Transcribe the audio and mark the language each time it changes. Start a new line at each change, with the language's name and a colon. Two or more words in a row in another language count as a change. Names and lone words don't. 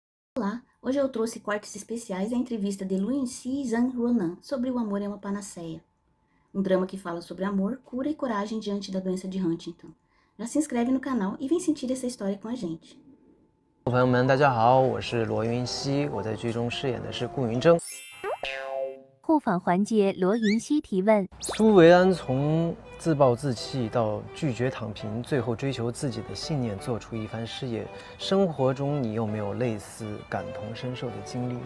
Portuguese: Olá, hoje eu trouxe cortes especiais da entrevista de Lu Yunxi e Zhang Ruonan sobre O Amor é uma Panaceia, um drama que fala sobre amor, cura e coragem diante da doença de Huntington. Já se inscreve no canal e vem sentir essa história com a gente.
Chinese: 朋友们，大家好，我是罗云熙，我在剧中饰演的是顾云峥。互访环节，罗云熙提问： 苏维安从自暴自弃到拒绝躺平，最后追求自己的信念，做出一番事业。生活中你有没有类似感同身受的经历呢？